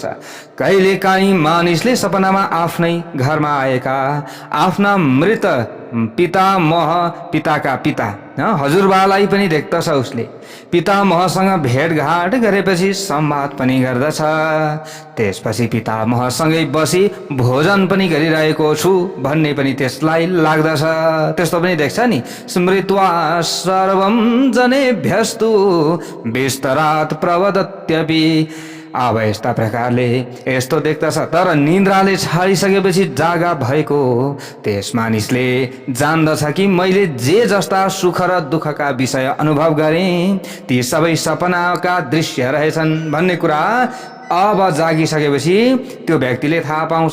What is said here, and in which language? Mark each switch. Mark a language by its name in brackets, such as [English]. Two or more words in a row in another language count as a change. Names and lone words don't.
[Nepali] कहिलेकाहीँ मानिसले सपनामा आफ्नै घरमा आएका आफ्ना मृत पिताका पिता हजुरबालाई पनि देख्दछ। उसले पितामहसँग भेटघाट गरेपछि संवाद पनि गर्दछ। त्यसपछि पितामहसँगै बसी भोजन पनि गरिरहेको छु भन्ने पनि त्यसलाई लाग्दछ। त्यस्तो पनि देख्छ नि। [Sanskrit] स्मृत्वा सर्वं जनेभ्यस्तु विस्तरात् प्रवदत्यपि। [Nepali] अब यस्ता प्रकारले यस्तो देख्दछ, तर निन्द्राले छाडिसकेपछि जागा भएको त्यस मानिसले जान्दछ कि मैले जे जस्ता सुख र दुःखका विषय अनुभव गरेँ ती सबै सपनाका दृश्य रहेछन् भन्ने कुरा अब जागिसकेपछि त्यो व्यक्तिले थाहा पाउँछ।